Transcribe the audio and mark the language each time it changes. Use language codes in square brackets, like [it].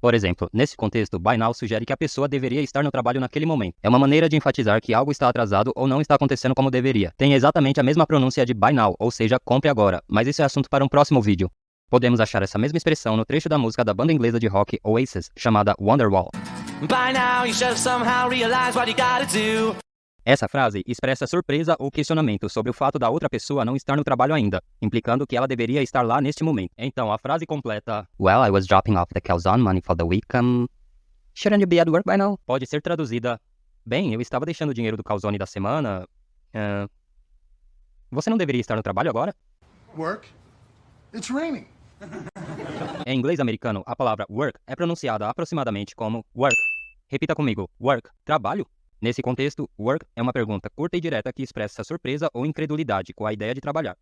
[pt] Por exemplo, nesse contexto, by now sugere que a pessoa deveria estar no trabalho naquele momento. É uma maneira de enfatizar que algo está atrasado ou não está acontecendo como deveria. Tem exatamente a mesma pronúncia de by now, ou seja, compre agora, mas isso é assunto para um próximo vídeo. Podemos achar essa mesma expressão no trecho da música da banda inglesa de rock Oasis, chamada Wonderwall. [en] By now you should have somehow realized what you gotta do. [pt] Essa frase expressa surpresa ou questionamento sobre o fato da outra pessoa não estar no trabalho ainda, implicando que ela deveria estar lá neste momento. Então, a frase completa Well, I was dropping off the calzone money for the week. [en] Shouldn't you be at work by now? [pt] Pode ser traduzida Bem, eu estava deixando o dinheiro do calzone da semana. Você não deveria estar no trabalho agora? [en] Work? It's raining. [pt] Em inglês americano, a palavra work é pronunciada aproximadamente como work. Repita comigo, work, trabalho? Nesse contexto, work é uma pergunta curta e direta que expressa surpresa ou incredulidade com a ideia de trabalhar.